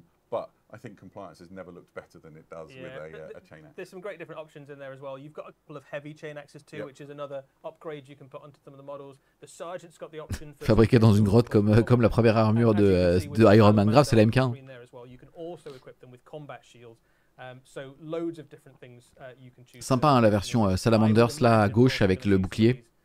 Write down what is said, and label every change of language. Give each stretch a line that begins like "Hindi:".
English: But I think compliance has never looked better than it does with a chain axe. There's some great different options in there as well. You've got a couple of heavy chain axes too, which is another upgrade you can put onto some of the models. The Sergeant's got the option for
French: fabriqué dans une grotte comme la première armure de Iron Man Grave, c'est la MK1.
English: You can also equip them with combat shields. So loads of different things you can choose.
French: Sympa hein, la version Salamanders là à gauche avec le bouclier.